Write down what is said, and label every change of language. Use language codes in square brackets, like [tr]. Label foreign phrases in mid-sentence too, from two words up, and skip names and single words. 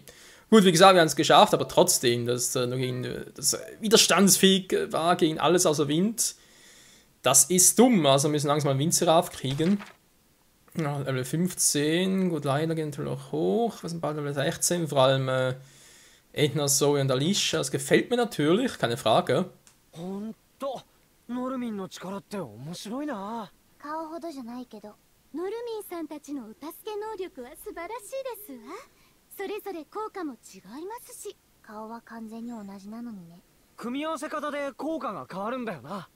[de] Gut, wie gesagt, wir haben es geschafft, aber trotzdem, dass das widerstandsfähig war gegen alles außer Wind. Das ist dumm, also wir müssen langsam einen Windseraph kriegen. Ja, Level 15, gut, leider gehen wir noch hoch. Wir sind bald Level 16, vor allem Edna, Zoe und Alicia. Das gefällt mir natürlich, keine Frage. [ja] ほんと、ノルミンの力って面白いな。顔ほどじゃないけど、ノルミンさんたちのお助け能力は素晴らしいですわ。それぞれ効果も違いますし。顔は完全に同じなのにね。組み合わせ方で効果が変わるんだよな。